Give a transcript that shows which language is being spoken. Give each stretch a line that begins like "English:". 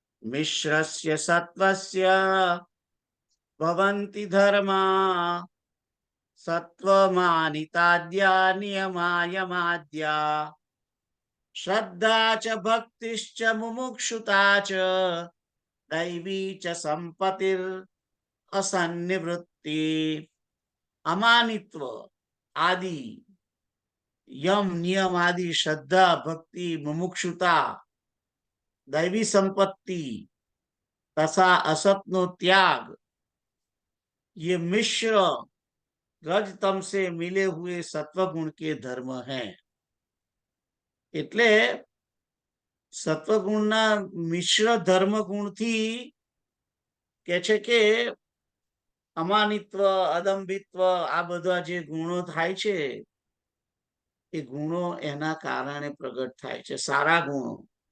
Sanskrit: મિશ્રસ્ય સત્વસ્ય ભવન્તિ ધર્મા સત્વમાનિતાદ્યા નિયમાયમાદ્યા શ્રદ્ધા ચ ભક્તિશ્ચ મુમુક્ષુતા ચ દૈવી ચ સંપત્તિર અસન્નિવૃત્તિ। અમાનિત્વ
Hindi: आदि, यम नियम आदि, श्रद्धा भक्ति मुमुक्षुता, दैवी संपत्ति तथा असत नो त्याग, ये मिश्र रज तम से मिले हुए सत्व गुण के धर्म हैं।
Gujarati: એટલે સત્વગુણના મિશ્ર ધર્મ ગુણથી કે છે કે અમાનિત્વ, અદંભિત્વ, આ બધા જે ગુણો થાય છે એ ગુણો એના કારણે પ્રગટ થાય છે, સારા ગુણો.